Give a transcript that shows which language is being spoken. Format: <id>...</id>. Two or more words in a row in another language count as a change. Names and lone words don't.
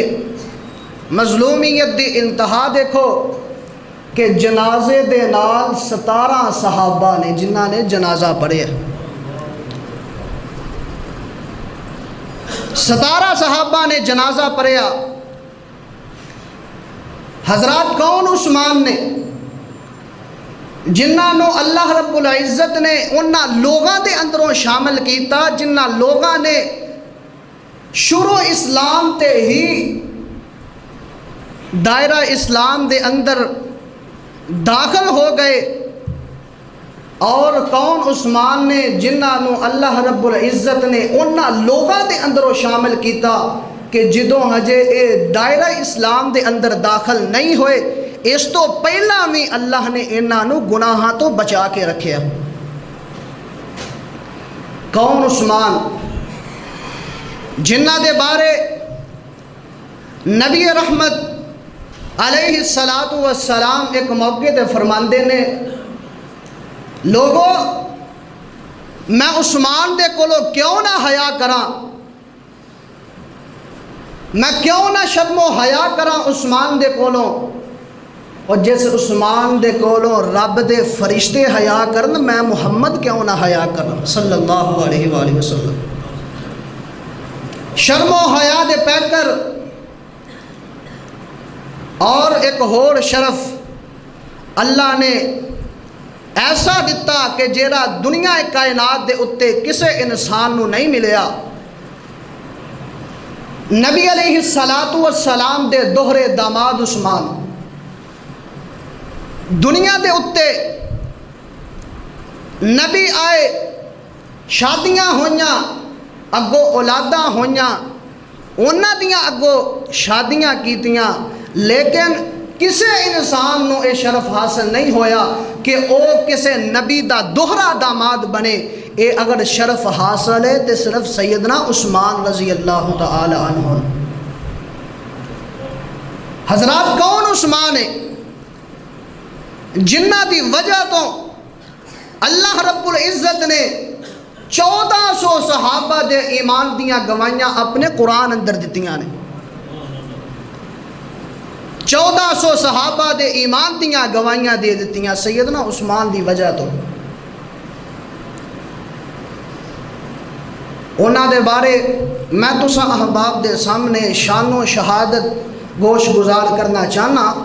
<pa>مظلومیت دی انتہا دیکھو کہ جنازے دے نال 17 صحابہ نے جنہاں نے جنازہ پڑھے، 17 صحابہ نے جنازہ پڑھیا۔ حضرات کون عثمان نے؟ جنہاں نو اللہ رب العزت نے انہاں لوگاں دے اندروں شامل کیتا جنہاں لوگاں نے شروع اسلام تے ہی دائرہ اسلام دے اندر داخل ہو گئے۔ اور کون عثمان نے؟ جنہاں نو اللہ رب العزت نے انہاں لوگاں دے اندروں شامل کیتا کہ جدوں ہجے اے دائرہ اسلام دے اندر داخل نہیں ہوئے، اس تو پہلا بھی اللہ نے انہاں نو گناہاں تو بچا کے رکھیا۔ کون عثمان؟ جنہاں دے بارے نبی رحمت</pa> <ar>علیہ السلام</ar> <pa>ایک موقع تے فرماندے نے، لوگوں میں عثمان دے کولو کیوں نہ حیا کراں، میں کیوں نہ شرم و حیا کراں عثمان دے کولو، اور جس عثمان دے کولو رب دے فرشتے حیا کرن، میں محمد کیوں نہ حیا کراں</pa> <ar>صلی اللہ علیہ وآلہ وسلم۔</ar> <pa>شرم و حیا دے پیکر اور ایک ہور شرف اللہ نے ایسا دتا کہ جیڑا دنیا کائنات دے اتے کسے انسان نو نہیں ملیا۔ نبی</pa> <ar>علیہ السلام</ar> <pa>دے دوہرے داماد عثمان دنیا دے اتے نبی آئے، شادیاں ہوئیاں، اگو اولاداں ہوئیاں، انہاں دیاں اگو شادیاں کیتیاں، لیکن کسے انسان نو اے شرف حاصل نہیں ہویا کہ او کسے نبی دا دوہرا داماد بنے۔ اے اگر شرف حاصل ہے تو صرف سیدنا عثمان</pa> <ar>رضی اللہ تعالی عنہ۔</ar> <pa>حضرات کون عثمان ہے جنہ دی وجہ تو اللہ رب العزت نے 1400 صحابہ دے ایمان دیاں گوائیاں اپنے قرآن اندر دیتیاں نے۔ 1400 صحابہ دے ایمان دیاں گوائیاں دے دیتیاں سیدنا عثمان دی وجہ تو۔ انہاں دے بارے میں تسا احباب دے سامنے شان و شہادت گوش گزار کرنا چاہنا۔</pa>